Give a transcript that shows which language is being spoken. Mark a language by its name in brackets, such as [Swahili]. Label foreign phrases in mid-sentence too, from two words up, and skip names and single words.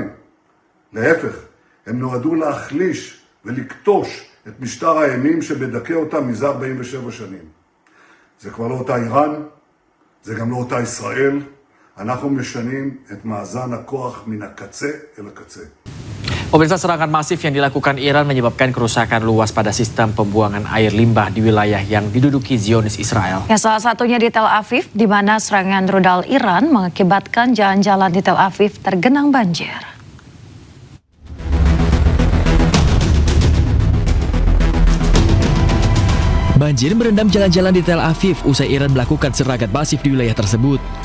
[Hebrew] להפך, הם נועדו להחליש ולקטוש את משטר האימים שמדכא אותם מזה 47 שנים. זה כבר לא אותה איראן, זה גם לא אותה ישראל. אנחנו משנים את מאזן הכוח מן הקצה אל הקצה. [Indonesian] Pemirsa, serangan masif yang dilakukan Iran menyebabkan kerusakan luas pada sistem pembuangan air limbah di wilayah yang diduduki Zionis Israel. Ya, salah satunya di Tel Aviv, di mana serangan rudal Iran mengakibatkan jalan-jalan di Tel Aviv tergenang banjir. Banjir merendam jalan-jalan di Tel Aviv usai Iran melakukan serangan masif di wilayah tersebut.